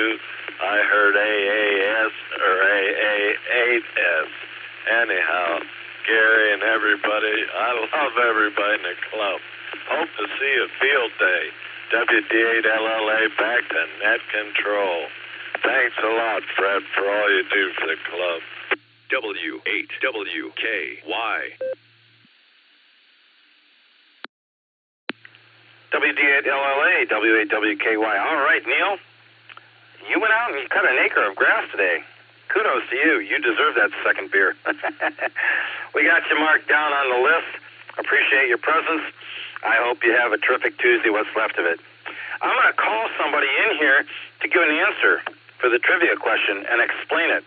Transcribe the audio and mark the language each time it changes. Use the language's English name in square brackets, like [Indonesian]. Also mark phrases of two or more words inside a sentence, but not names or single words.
[English] I heard AAS or AA8S. Anyhow, Gary and everybody, I love everybody in the club. Hope to see you field day. WD8LLA back to net control. Thanks a lot, Fred, for all you do for the club. W8WKY. WD8LLA, W8WKY. All right, Neil. You went out and you cut an acre of grass today. Kudos to you. You deserve that second beer. We got you marked down on the list. Appreciate your presence. I hope you have a terrific Tuesday, what's left of it. I'm going to call somebody in here to give an answer for the trivia question and explain it.